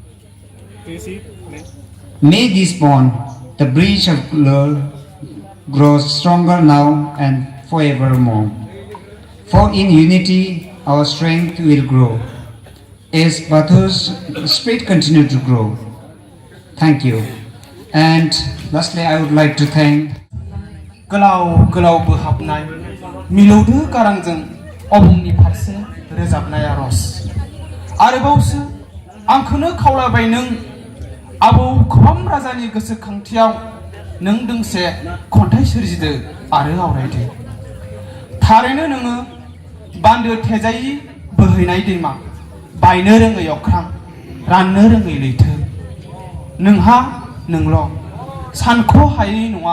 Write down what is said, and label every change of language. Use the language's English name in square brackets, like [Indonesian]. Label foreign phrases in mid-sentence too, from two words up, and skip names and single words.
[English] May this bond, the bridge of love, grow stronger now and forevermore. For in unity our strength will grow, as Bathu's spirit continue to grow. Thank you. And lastly, I would like to thank [Bodo] गोलाव गोलाव बोहाबनाय मिलौदो गारांजों अबंनि फारसे रोजाबनाय आरज आरोबावसो आंखौनो खावलायबाय नों आबौ खबाम राजानि गोसोखांथियाव नों दोंसे खन्थाइ सोरजिदो आरो आवरायदो थारैनो नोङो बान्दो थेजायि बोहैनाय दैमा बायनो रोङै अख्रां राननो रोङै लैथो नोंहा नोंल' सानख' हायै नङा